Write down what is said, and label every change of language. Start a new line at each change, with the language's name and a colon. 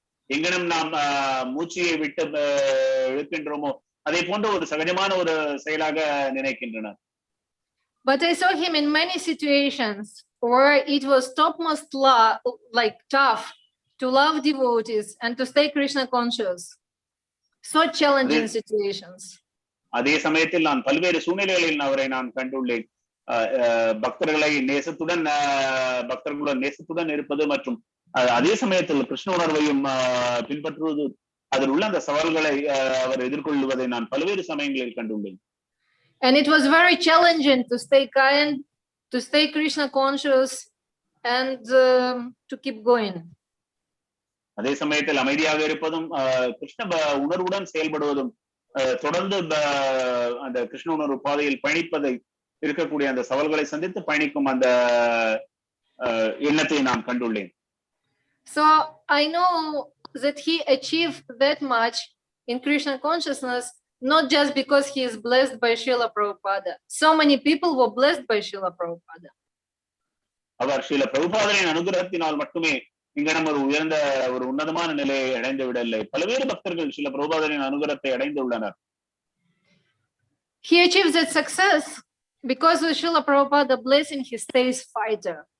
Tamil: எங்கனம் நாம் மூச்சையை விட்டு இழுக்கின்றோமோ அதே போன்ற ஒரு சகஜமான ஒரு செயலாக நினைக்கின்றனர்.
English: But I saw him in many situations where it was topmost like tough to love devotees and to stay Krishna conscious. So challenging situations.
Tamil: அதே சமயத்தில் நான் பல்வேறு சூழ்நிலைகளில் அவரை நான் கண்டுள்ளேன். பக்தர்களுடன் நேசத்துடன் இருப்பது மற்றும் அதே சமயத்தில் கிருஷ்ண உணர்வையும் பின்பற்றுவது, அதில் உள்ள அந்த சவால்களை அவர் எதிர்கொள்வதை நான் பல்வேறு சமயங்களில் கண்டுள்ளேன்.
English: And it was very challenging to stay kind, to stay Krishna conscious and to keep going.
Tamil: அதே சமயத்தில் அமைதியாக இருப்பதும் கிருஷ்ண உணர்வுடன் செயல்படுவதும் தொடர்ந்து அந்த கிருஷ்ண உணர்வு பாதையில் பயணிப்பதை இருக்கக்கூடிய அந்த சவால்களை சந்தித்து பயணிக்கும் அந்த எண்ணத்தை நான் கண்டுள்ளேன்.
English: So I know that he achieved that much in Krishna consciousness not just because he is blessed by Srila Prabhupada. So many people were blessed by Srila Prabhupada.
Tamil: அவர் ஸ்ரீல பிரபுபாதரின் அனுகிரகத்தினால் மட்டுமே இங்க நம்ம உயர்ந்த ஒரு உன்னதமான நிலையை அடைந்து விடவில்லை. பல்வேறு பக்தர்கள் ஸ்ரீல பிரபுபாதரின் அனுகிரகத்தை அடைந்துள்ளனர்.
English: He achieved that success because of Srila Prabhupada blessing, he stays fighter.